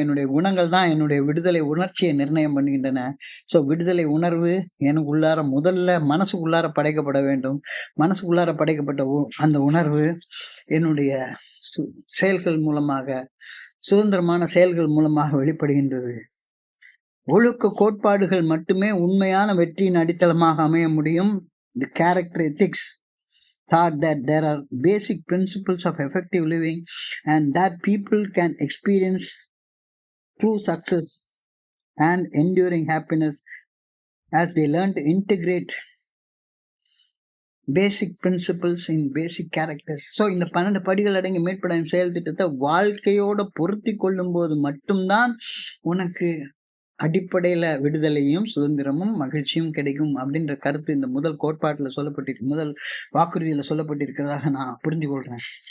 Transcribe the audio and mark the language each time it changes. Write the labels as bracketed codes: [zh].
[ta] என்னுடைய குணங்கள் தான் என்னுடைய விடுதலை உணர்ச்சியை நிர்ணயம் பண்ணுகின்றன. ஸோ, விடுதலை உணர்வு எனக்குள்ளார முதல்ல மனசுக்குள்ளார படைக்கப்பட வேண்டும். மனசுக்குள்ளார படைக்கப்பட்ட அந்த உணர்வு என்னுடைய செயல்கள் மூலமாக, சுதந்திரமான செயல்கள் மூலமாக வெளிப்படுகின்றது. ஒழுக்க கோட்பாடுகள் மட்டுமே உண்மையான வெற்றியின் அடித்தளமாக அமைய முடியும். [en] The character ethics thought that there are basic principles of effective living and that people can experience true success and enduring happiness as they learn to integrate basic principles in basic characters. [ta] So, இந்த 12 படிகள் அடங்கிய மீட்படையும் செயல் திட்டத்தை வாழ்க்கையோட பொருத்தி கொள்ளும் போது மட்டும்தான் உனக்கு அடிப்படையில விடுதலையும், சுதந்திரமும், மகிழ்ச்சியும் கிடைக்கும் அப்படின்ற கருத்து இந்த முதல் கோட்பாட்டுல சொல்லப்பட்டிருக்கு. முதல் வாக்குறுதியில சொல்லப்பட்டிருக்கிறதாக நான் புரிந்து கொள்றேன்.